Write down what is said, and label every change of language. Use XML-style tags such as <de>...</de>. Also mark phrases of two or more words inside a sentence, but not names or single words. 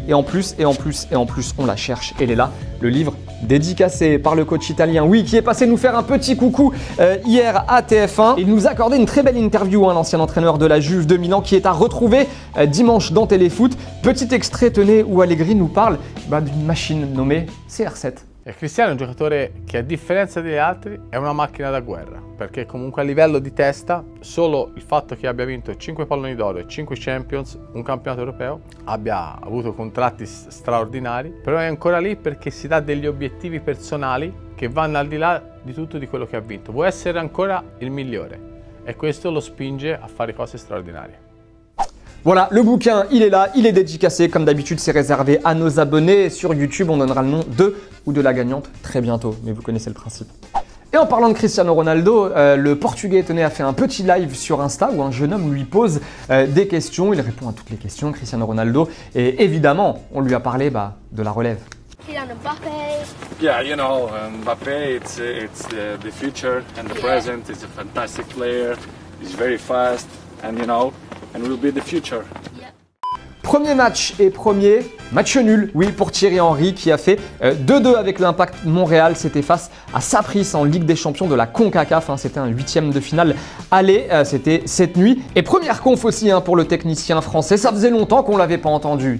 <fr>Et en plus, on la cherche, elle est là. Le livre dédicacé par le coach italien, oui, qui est passé nous faire un petit coucou hier à TF1. Il nous a accordé une très belle interview, l'ancien entraîneur de la Juve de Milan, qui est à retrouver dimanche dans Téléfoot. Petit extrait, tenez, où Allegri nous parle d'une machine nommée CR7.</fr> <it>Cristiano è un giocatore che a differenza degli altri è una macchina da guerra, perché comunque a livello di testa solo il fatto che abbia vinto 5 palloni d'oro e 5 Champions, un campionato europeo, abbia avuto contratti straordinari, però è ancora lì perché si dà degli obiettivi personali che vanno al di là di tutto di quello che ha vinto. Vuole essere ancora il migliore e questo lo spinge a fare cose straordinarie.</it> <fr>Voilà, le bouquin, il est là, il est dédicacé. Comme d'habitude, c'est réservé à nos abonnés. Sur YouTube, on donnera le nom de ou de la gagnante très bientôt, mais vous connaissez le principe. Et en parlant de Cristiano Ronaldo, le Portugais a fait un petit live sur Insta où un jeune homme lui pose des questions. Il répond à toutes les questions, Cristiano Ronaldo. Et évidemment, on lui a parlé de la relève. Kylian Mbappé.</fr> <en>Yeah, you know, Mbappé, it's the future and the present. He's a fantastic player. He's very fast, and you know, and will be the future.</en> <fr>Premier match et premier match nul, oui, pour Thierry Henry qui a fait 2-2 avec l'Impact Montréal. C'était face à Saprissa en Ligue des Champions de la CONCACAF. C'était un 8e de finale aller, c'était cette nuit. Et première conf aussi pour le technicien français. Ça faisait longtemps qu'on ne l'avait pas entendu.</fr>